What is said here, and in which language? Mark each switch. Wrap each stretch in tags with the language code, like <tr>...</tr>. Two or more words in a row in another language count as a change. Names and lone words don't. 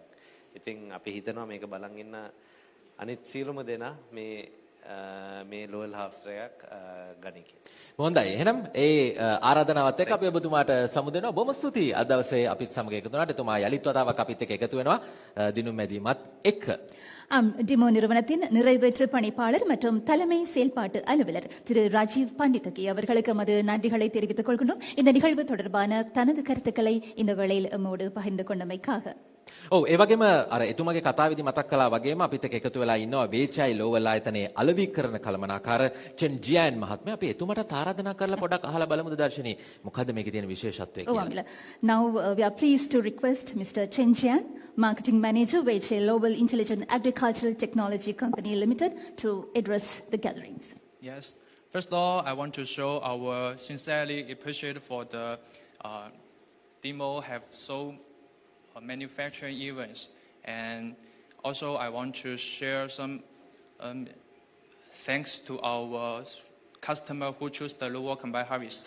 <si>ඉතින් අපි හිතනවා මේක බලන් ඉන්න අනිත් සියලුම දෙනා මේ ලෝවල් හාවෙස්ටර් එකක් ගනි කියලා. හොඳයි. එහෙනම් ඒ ආරාධනාවත් එක්ක අපි ඔබතුමාට සමුදෙනවා. බොහොම ස්තුතියි. අද දවසේ අපිත් සමග එකතු වුණාට එතුමා යලිත් වතාවක් අපිත් එක්ක එකතු වෙනවා දිනුම් මැදීමත් එක්ක.</si> <ta>டிமோ நிறுவனத்தின் நிறைவேற்று பணிப்பாளர் மற்றும் தலைமை செயல்பாட்டு அலுவலர் திரு ராஜீவ் பண்டிதகி அவர்களுக்கு எமது நன்றிகளை தெரிவித்துக் கொள்கின்றோம். இந்த நிகழ்வு தொடர்பான தனது கருத்துக்களை இந்த வேளையில் எம்மோடு பகிர்ந்து கொண்டமைக்காக.</ta> <si>ඔව් ඒ වගේම අර එතුමාගේ කතාවේදී මතක් කළා වගේම අපිත් එක්ක එකතු වෙලා ඉන්නවා වේචයි ලෝවල් ආයතනයේ අලෙවිකරණ කළමනාකාර චෙන් ජියන් මහත්මයා. අපි එතුමාට ආරාධනා කරලා පොඩක් අහලා බලමුද දර්ශනී මොකද්ද මේකේ තියෙන විශේෂත්වය Oh, කියලා. Amila.</si> <en>Now we are pleased to request Mr. Chen Jian, Marketing Manager, Weichai Global Intelligent Agricultural Technology Company Limited, to address the gatherings. Yes. First of all, I want to show our sincerely appreciate for the demo have so manufacturing events, and also I want to share some thanks to our customer who choose the lower combined harvester.</en>